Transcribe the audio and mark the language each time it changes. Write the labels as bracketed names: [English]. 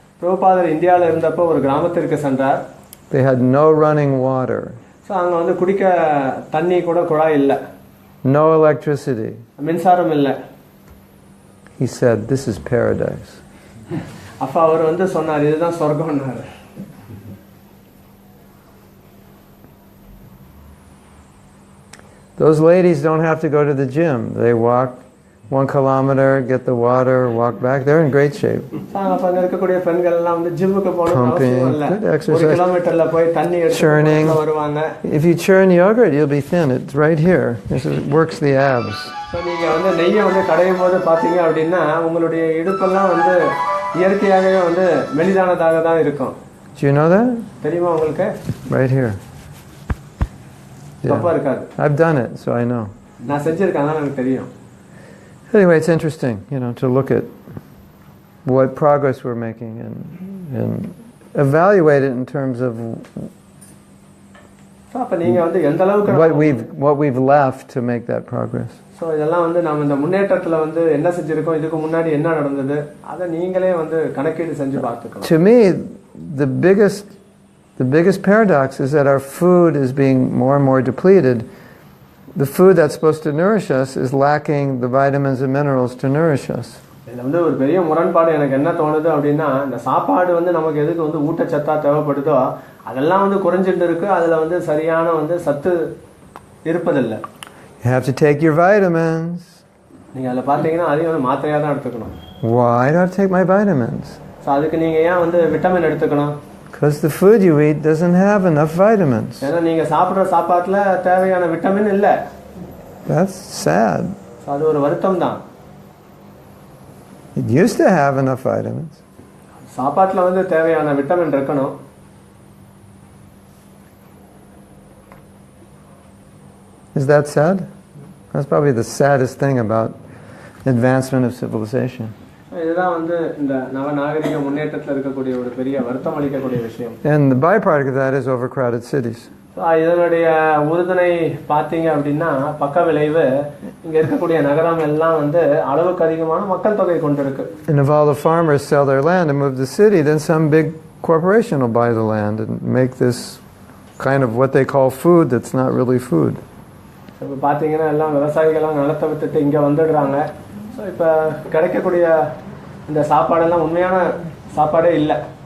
[Tamil] பிரபுபாதர் இந்தியால இருந்தப்போ ஒரு கிராமத்திற்கு சென்றார். [English] They had no running water. [Tamil] So அங்க வந்து குடிக்க தண்ணி கூட குழாய் இல்ல. [English] No electricity. [Tamil] மின்சாரம் இல்ல. [English] He said, "This is paradise." [Tamil] அப்ப அவர் வந்து சொன்னார், இதுதான் சொர்க்கம்னாரு. [English] Those ladies don't have to go to the gym. They walk 1 kilometer, get the water, walk back. They're in great shape. [Tamil] அப்ப இருக்கக்கூடிய பெண்கள் எல்லாம் வந்து ஜிம்முக்கு போகணும் அவசியம் இல்ல. [English] Good exercise. [Tamil] 1 கிலோமீட்டர்ல போய் தண்ணி எடுத்து வருவாங்க. [English] If you churn yogurt, you'll be thin. It's right here. This works the abs. [Tamil] So நீங்க வந்து நெய்யை வந்து கடையும் போது பாத்தீங்க அப்படின்னா உங்களுடைய இடுப்பெல்லாம் வந்து இயற்கையாகவே வந்து மெலிதானதாக தான் இருக்கும். [English] Do you know that? [Tamil] தெரியுமா உங்களுக்கு? [English] Right here. [Tamil] தப்பா இருக்காது. [English] I've done it, so I know. [Tamil] நான் செஞ்சிருக்கேன், அதான் எனக்கு தெரியும். [English] Anyway, it's interesting, to look at what progress we're making and evaluate it in terms of [Tamil] அப்ப நீங்க வந்து எந்த அளவுக்கு [English] what we've left to make that progress. [Tamil] So இதெல்லாம் வந்து நாம இந்த முன்னேற்றத்துல வந்து என்ன செஞ்சிருக்கோம், இதுக்கு முன்னாடி என்ன நடந்தது, அதை நீங்களே வந்து கணக்கீடு செஞ்சு பார்த்துக்கலாம். [English] To me, the biggest paradox is that our food is being more and more depleted. The food that's supposed to nourish us is lacking the vitamins and minerals to nourish us. [Tamil] இதுல வந்து ஒரு பெரிய முரண்பாடு எனக்கு என்ன தோணுது அப்படின்னா, இந்த சாப்பாடு வந்து நமக்கு எதுக்கு வந்து ஊட்டச்சத்தா தேவைப்படுதோ அதெல்லாம் வந்து குறைஞ்சிட்டு இருக்கு. அதுல வந்து சரியான வந்து சத்து இருப்பதில்லை. [English] You have to take your vitamins. [Tamil] நீங்க அதுல பாத்தீங்கன்னா அதையும் வந்து மாத்திரையா தான் எடுத்துக்கணும். [English] Why do I have to take my vitamins? [Tamil] So அதுக்கு நீங்க ஏன் வந்து விட்டமின் எடுத்துக்கணும்? [English] Because the food you eat doesn't have enough vitamins. [Tamil] ஏன்னா நீங்க சாப்பிடுற சாப்பாட்டுல தேவையான விட்டமின் இல்ல. [English] That's sad. [Tamil] அது ஒரு வருத்தம் தான். [English] It used to have enough vitamins. [Tamil] சாப்பாட்டுல வந்து தேவையான விட்டமின் இருக்கணும். [English] Is that sad? That's probably the saddest thing about advancement of civilization. [Tamil] இதுதான் வந்து இந்த நவநாகரிக முன்னேற்றத்துல இருக்கக்கூடிய ஒரு பெரிய வருத்தம் அளிக்கக்கூடிய விஷயம். [English] And the byproduct of that is overcrowded cities. [Tamil] இதனுடைய உறுதுணை பார்த்தீங்க அப்படின்னா பக்க விளைவு இங்க இருக்கக்கூடிய நகரம் எல்லாம் வந்து அளவுக்கு அதிகமான மக்கள் தொகை கொண்டிருக்கு. [English] And if all the farmers sell their land and move to the city, then some big corporation will buy the land and make this kind of what they call food that's not really food. [Tamil] இப்போ பார்த்தீங்கன்னா எல்லாம் விவசாயிகள்லாம் நிலத்தை விட்டுட்டு இங்கே வந்துடுறாங்க. So இப்போ கிடைக்கக்கூடிய இந்த சாப்பாடெல்லாம் உண்மையான சாப்பாடே இல்லை.